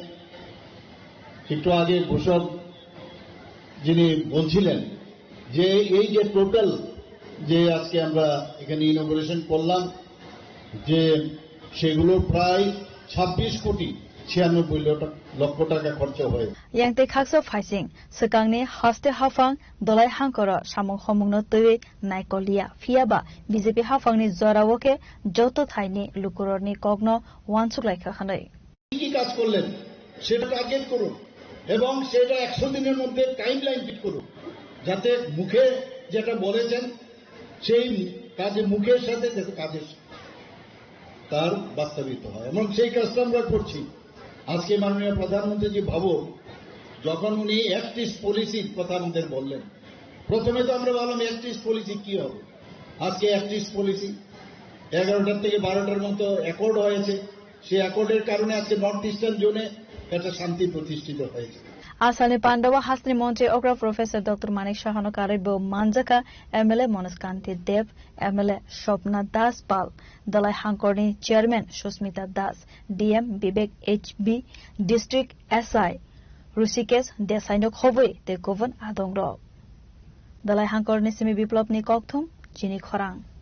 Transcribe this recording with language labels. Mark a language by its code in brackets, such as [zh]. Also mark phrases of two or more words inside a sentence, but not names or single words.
[bn] একটু আগে ঘোষক যিনি বলছিলেন যে এই যে টোটাল যে আজকে আমরা এখানে ইনোগ্রেশন করলাম যে সেগুলো প্রায় 26 কোটি 96 লক্ষ টাকা খরচ হয়ে [trp] Yangte khakso phaising sekangni haste hafang dolai hangkoro samung homungno tui naikolia fiaba BJP hafangni jorawoke joto thaini lukurorni kogno wansuklai khanai [bn] কি কাজ করলেন সেটা টার্গেট করুন এবং সেটা 100 দিনের মধ্যে টাইমলাইন ফিট করুন যাতে মুখে যেটা বলেছেন সেই কাজে মুখের সাথে যাতে কাজের তার বাস্তবায়িত হয় এবং সেই কাজটা আমরা করছি আজকে মাননীয় প্রধানমন্ত্রী জি ভাবো যখন উনি অ্যাক্টিস্ট পলিসির কথা আমাদের বললেন প্রথমে তো আমরা বললাম অ্যাক্টিস্ট পলিসি কি হবে আজকে অ্যাক্টিস্ট পলিসি 11টার থেকে 12টার মতো অ্যাকর্ড হয়েছে সেই অ্যাকর্ডের কারণে আজকে [en] North Eastern zone [bn] একটা শান্তি প্রতিষ্ঠিত হয়েছে [trp] Asani Pandawa Hastri Montre Okra Professor Dr. Manik Shahano Karibo Manjaka MLA Monaskanti Dev MLA Shopna Das Pal Dalai Hangkorni Chairman Shusmita Das DM Bibek HB District SI Rusikesh Desainok Hoboi Te Govan Adongro Dalai Hangkorni Simi Biplopni Kokthum Chini Khorang